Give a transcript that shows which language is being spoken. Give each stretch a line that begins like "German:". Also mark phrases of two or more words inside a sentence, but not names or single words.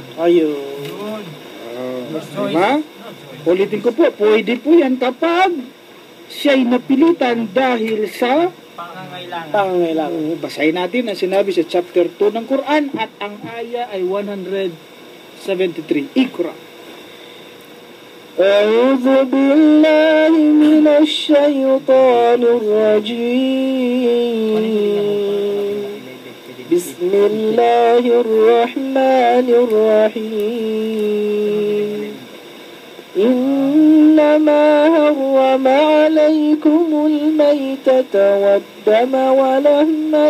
Filipino: Ayun. Diba? Ulitin ko po, pwede po yan kapag siya'y napilitan dahil sa Pangangailangan. basahin natin ang sinabi sa chapter 2 ng Quran at ang aya ay 173. Iqra.
Arabic: أعوذ بالله من الشيطان الرجيم بسم الله الرحمن الرحيم إنما حرم عليكم الميتة والدم ولحم